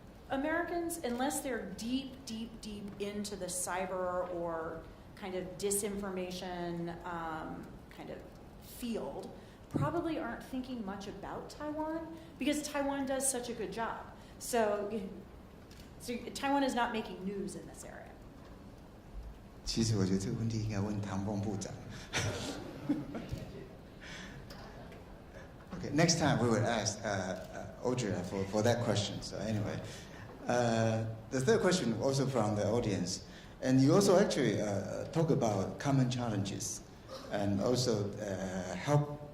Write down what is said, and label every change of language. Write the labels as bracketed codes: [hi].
[en] Americans, unless they're deep, deep, deep into the cyber or kind of disinformation kind of field, probably aren't thinking much about Taiwan because Taiwan does such a good job. So Taiwan is not making news in this area. [zh] 其实我觉得这个问题应该问唐凤部长。 [en] Okay, next time we will ask Audrey for that question. So anyway, the third question also from the audience, and you also actually talk about common challenges, and also help.